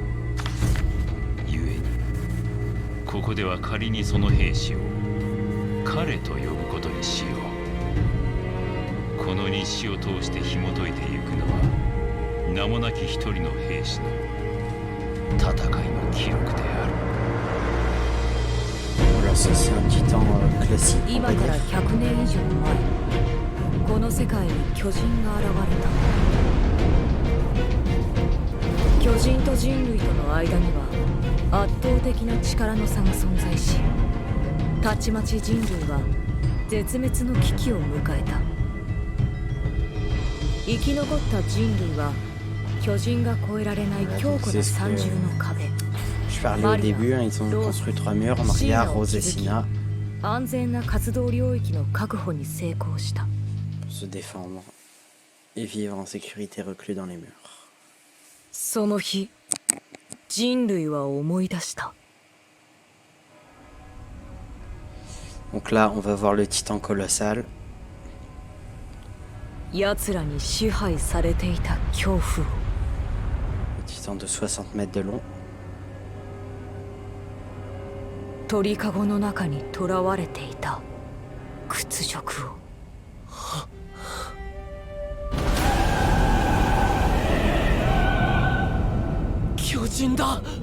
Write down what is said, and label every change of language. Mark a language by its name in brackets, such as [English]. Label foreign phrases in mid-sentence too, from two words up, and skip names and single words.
[Japanese] ゆえにここでは仮にその兵士を彼と呼ぶことにしよう。この日誌を通して紐解いていくのは名もなき一人の兵士の戦いの記録である。 [French] Voilà, ça c'est un titan classique. [Japanese] 今から100年以上前、この世界に巨人が現れた。巨人と人類との間には圧倒的な力の差が存在したちまち人類は絶滅の危機を迎えた。生き残った人類は巨人が越えられない強固な三重の壁、 [French] Je parlais au début, hein, ils ont construit 3 murs, Maria, Rose et Sina, [Japanese] 安全な活動領域の確保に成功した。 [French] pour se défendre et vivre en sécurité reclus dans les murs. [Japanese] その日、人類は思い出した。 [French] Donc là, on va voir le titan colossal. [Japanese] 奴らに支配されていた恐怖を。 [French] Le titan de 60 mètres de long. [Japanese] 鳥かごの中に囚われていた屈辱を。巨人だ。